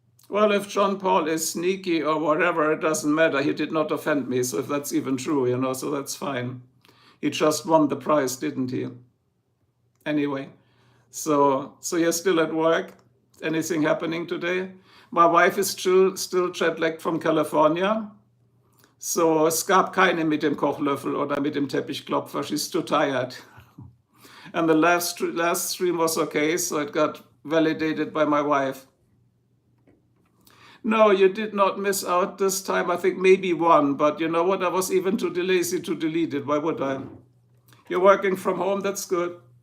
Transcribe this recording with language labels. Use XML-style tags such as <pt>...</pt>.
<en>Well, if John Paul is sneaky or whatever, it doesn't matter. He did not offend me. So if that's even true, you know, so that's fine. He just won the prize, didn't he? Anyway, so you're still at work? Anything happening today? My wife is still jet-lagged from California.</en> <de>So es gab keine mit dem Kochlöffel oder mit dem Teppichklopfer.</de> <en>She's too tired. And the last stream was okay, so it got validated by my wife. No, you did not miss out this time. I think maybe one, but you know what? I was even too lazy to delete it. Why would I? You're working from home, that's good.</en>